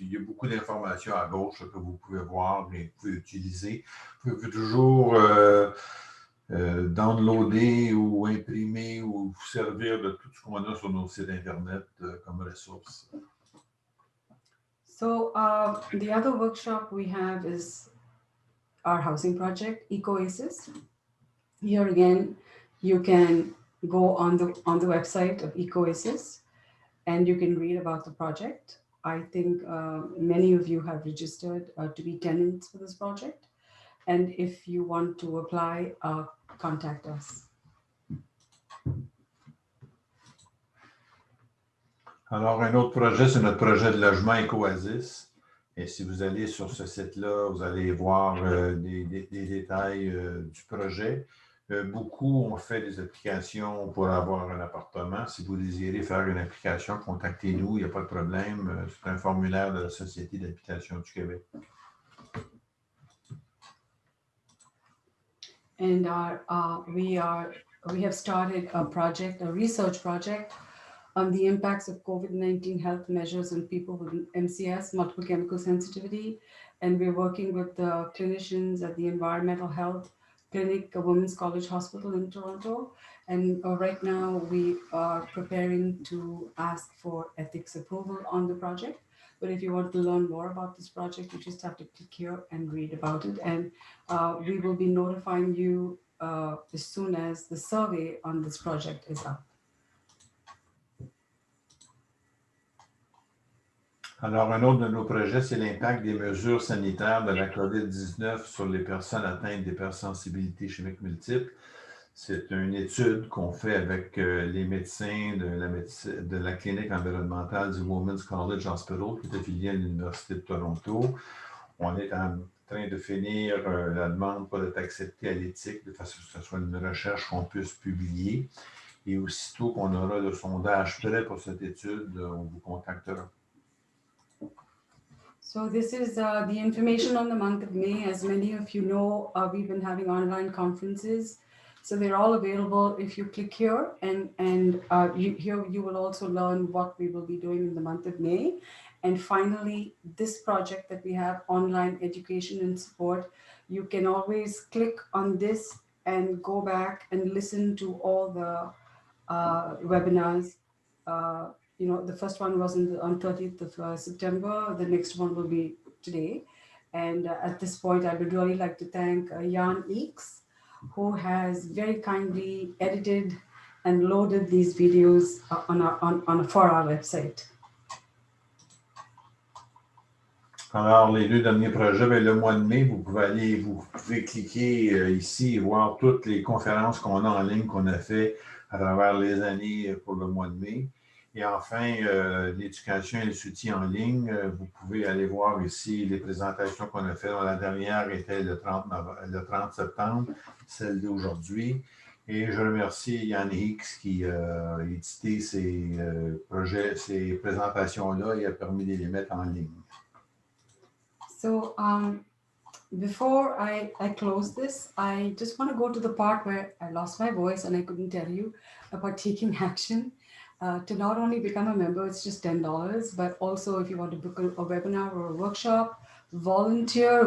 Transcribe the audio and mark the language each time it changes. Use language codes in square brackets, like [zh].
[fr] Il y a beaucoup d'informations à gauche que vous pouvez voir et vous pouvez utiliser. Vous pouvez toujours downloader ou imprimer ou vous servir de tout ce qu'on a sur nos sites Internet comme ressources. [en] So the other workshop we have is our housing project, EcoOasis. Here again, you can go on the website of EcoOasis and you can read about the project. I think many of you have registered to be tenants for this project. And if you want to apply, contact us. [fr] Alors, un autre projet, c'est notre projet de logement EcoOasis. Et si vous allez sur ce site-là, vous allez voir des détails du projet. Beaucoup ont fait des applications pour avoir un appartement. Si vous désirez faire une application, contactez-nous, il n'y a pas de problème. C'est un formulaire de la Société d'habitation du Québec. [en] And we have started a project, a research project on the impacts of COVID-19 health measures on people with MCS, multiple chemical sensitivity. And we're working with the clinicians at the Environmental Health Clinic, a Women's College Hospital in Toronto. And right now we are preparing to ask for ethics approval on the project. But if you want to learn more about this project, you just have to click here and read about it. And we will be notifying you as soon as the survey on this project is up. [fr] Alors, un autre de nos projets, c'est l'impact des mesures sanitaires de la COVID-19 sur les personnes atteintes d'hypersensibilités chimiques multiples. C'est une étude qu'on fait avec les médecins de la clinique environnementale du Women's College Hospital, qui est affiliée à l'Université de Toronto. On est en train de finir la demande pour être accepté à l'éthique, de façon que ce soit une recherche qu'on puisse publier. Et aussitôt qu'on aura le sondage prêt pour cette étude, on vous contactera. [en] So this is the information on the month of May. As many of you know, we've been having online conferences. So they're all available if you click here, and here you will also learn what we will be doing in the month of May. And finally, this project that we have, online education and support, you can always click on this and go back and listen to all the webinars. The first one was on 30th of September. The next one will be today. And at this point, I would really like to thank Jan Eeks, who has very kindly edited and loaded these videos for our website. [fr] Alors, les 2 derniers projets, bien, le mois de mai, vous pouvez cliquer ici et voir toutes les conférences qu'on a en ligne, qu'on a fait à travers les années pour le mois de mai. Et enfin, l'éducation et le soutien en ligne, vous pouvez aller voir ici les présentations qu'on a faites. La dernière était le 30 septembre, celle d'aujourd'hui. Et je remercie Yann Hicks qui a édité ces présentations-là et a permis de les mettre en ligne. [en] So before I close this, I just want to go to the part where I lost my voice and I couldn't tell you about taking action. To not only become a member, it's just $10, but also if you want to book a webinar or a workshop, volunteer.